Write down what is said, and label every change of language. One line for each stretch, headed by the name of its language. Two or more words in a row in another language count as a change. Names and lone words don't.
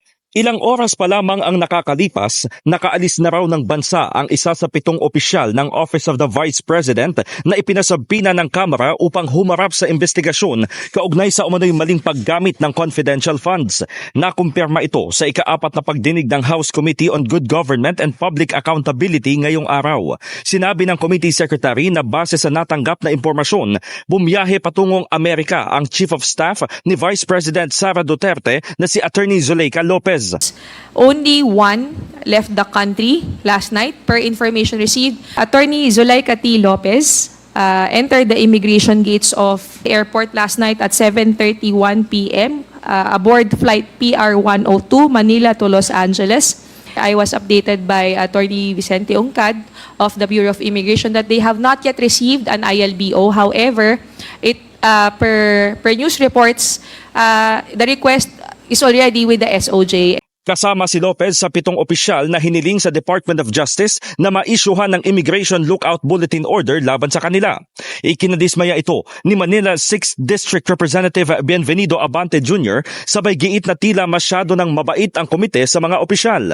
Filipino: Ilang oras pa lamang ang nakakalipas, nakaalis na raw ng bansa ang isa sa 7 opisyal ng Office of the Vice President na ipinasabina ng Kamara upang humarap sa investigasyon kaugnay sa umano'y maling paggamit ng confidential funds. Nakumpirma ito sa ika-4 na pagdinig ng House Committee on Good Government and Public Accountability ngayong araw. Sinabi ng Committee Secretary na base sa natanggap na impormasyon, bumiyahe patungong Amerika ang Chief of Staff ni Vice President Sara Duterte na si Attorney Zuleika Lopez.
English: Only one left the country last night per information received. Attorney Zuleika T. Lopez entered the immigration gates of the airport last night at 7:31 p.m. Aboard flight PR-102 Manila to Los Angeles. I was updated by Attorney Vicente Ongcad of the Bureau of Immigration that they have not yet received an ILBO. However, per news reports, the request is already with the SOJ.
Filipino: Kasama si Lopez sa 7 opisyal na hiniling sa Department of Justice na ma-isyuhan ng Immigration Lookout Bulletin Order laban sa kanila. Ikinadismaya ito ni Manila 6th District Representative Bienvenido Abante Jr. sabay giit na tila masyado ng mabait ang komite sa mga opisyal.